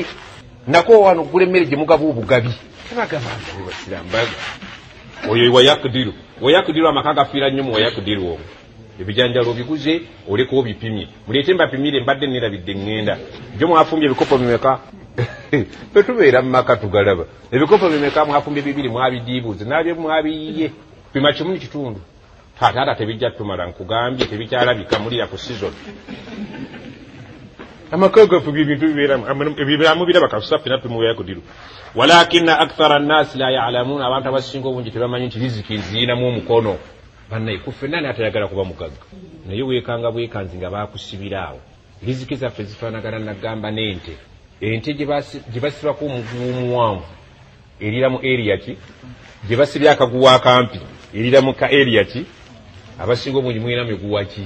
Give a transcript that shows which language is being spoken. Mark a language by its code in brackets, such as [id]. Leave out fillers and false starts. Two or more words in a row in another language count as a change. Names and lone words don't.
[lg] nako wano okugula emmere gye mugaba obugabi tabagabanga basiramba oyo wayakdiru amaka gafiira nnyo mu wayakdiru omwo ebijanjalo biguze oleko obipimye muleete mbapimire mbadde nerabidde ŋŋenda gyo mwafumbye ebikopo bimeka tetubeera mu maka tugalaba ebikopo bimeka mwafumbye 2 mwabidiibuuze nabye mwabiyiye pima 1.5 taata tebijja tumala nkugambye tebikyalabika mulira ku season amaka gafu bintu bibiramu biraba kasafi nappi mu [ar] ويقدر ولكن أكثر الناس لا يعلمون [lg] abantu abasinga obungi tebamanyi nti riziki nziinamu omukono bannaye kuffe nani atayagala kuba mugagga naye weekanga bwekanzi nga baakusibiraawo riziki zaffe zifaanagana nagamba n'ente gye basibako omuguwa omuwanvu erira mu area ki gye basibye akaguwa akampi erira mu ka area ki abasinga obungi mwina miguwa ki